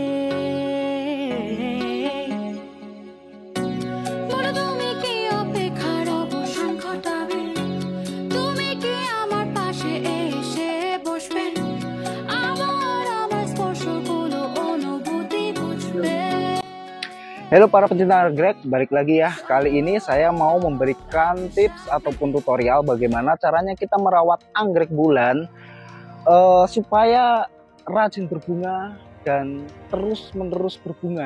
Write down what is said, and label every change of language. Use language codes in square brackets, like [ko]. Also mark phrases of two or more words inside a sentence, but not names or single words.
[bn] বলো তুমি কি অপেক্ষার অবসান ঘটাবে, তুমি কি আমার পাশে এসে বসবে, আমার স্পর্শগুলো অনুভূতি বুঝবে। [id] Halo para pencinta anggrek, balik lagi ya. Kali ini saya mau memberikan tips ataupun tutorial bagaimana caranya kita merawat anggrek bulan supaya rajin berbunga dan terus-menerus berbunga.